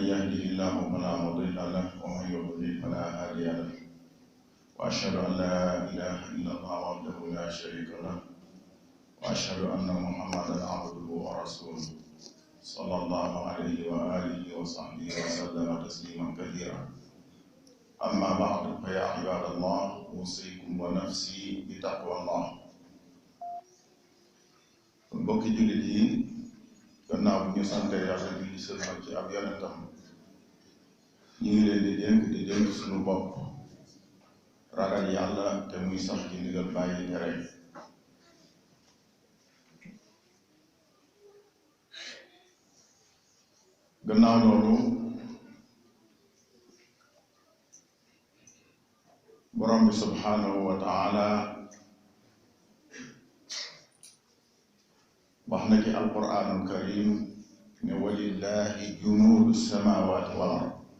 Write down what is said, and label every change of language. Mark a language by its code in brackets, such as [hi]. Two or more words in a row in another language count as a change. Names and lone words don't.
[ar] يهده الله فلا مضل له ومن يضلل فلا هادي له وأشهد أن لا إله إلا الله وحده لا شريك له وأشهد أن محمدا عبده ورسوله صلى الله عليه وآله وصحبه وسلم تسليما كثيرا أما بعد فيا عباد الله أوصيكم ونفسي بتقوى الله. [wo] mbokki jullit yi gannaaw bu ñu sante Yàlla di sëlmal ci ab yonentam ñu ngi leen di dénk suñu bopp ragal Yàlla te muy sax ci ndigal bàyyi tere. gannaaw loolu borom bi [ar] سبحانه وتعالى [wo] wax na ci [ar] القرآن الكريم [wo] ne [ar] ولله جنود السماوات والأرض.